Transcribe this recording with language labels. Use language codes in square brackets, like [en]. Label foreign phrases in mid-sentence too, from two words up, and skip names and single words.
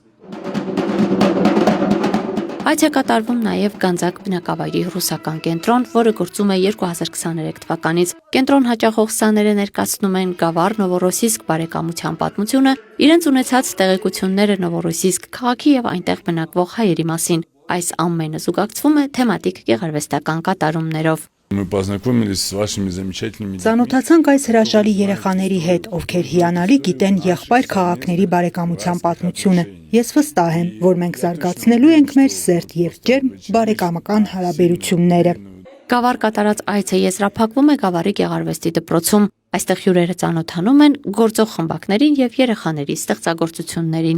[hy] Այց է կատարվում նաև Գանձակ բնակավայրի ռուսական կենտրոն, որը գործում է 2023 թվականից։ Կենտրոն հաճախող սաները ներկայացնում են Գավառ Նովորոսիսկ բարեկամության պատմությունը, իրենց ունեցած տեղեկությունները Նովորոսիսկ քաղաքի եւ այնտեղ բնակվող հայերի մասին։ Այս ամենը զուգակցվում է թեմատիկ գեղարվեստական կատարումներով։ [ru] Мы познакомились с вашими замечательными детьми. [hy] Ծանոթացանք այս հրաշալի երեխաների հետ, ովքեր հիանալի գիտեն եղբայր քաղաքների բարեկամության պատմությունը։ Ես վստահ եմ, որ մենք զարգացնելու ենք մեր սերտ եւ ջերմ բարեկամական հարաբերությունները։ Գավառ կատարած այցը եզրափակվում է Գավառի գեղարվեստի դպրոցում։ Այստեղ հյուրերը ծանոթանում են գործող խմբակներին եւ երեխաների ստեղծագործություններին։